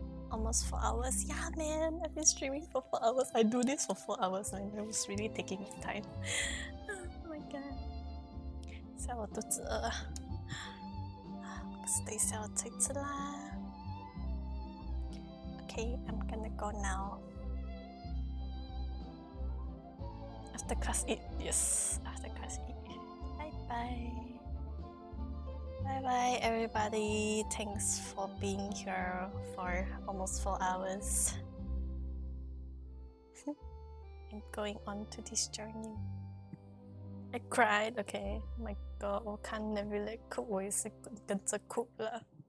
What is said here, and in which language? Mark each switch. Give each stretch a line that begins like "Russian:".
English: Almost 4 hours. Yeah, man, I've been streaming for 4 hours. I do this for 4 hours, man. I was really taking my time. Oh my god.
Chinese: 现在我肚子饿，等一下我再吃啦。
English: Okay, I'm gonna go now. After class eat, yes. After class eat. Bye bye. Bye bye, everybody. Thanks for being here for almost 4 hours. I'm going on to this journey. I cried. Okay, my god，
Chinese: 我看 Nebula 哭，我也是跟着哭了。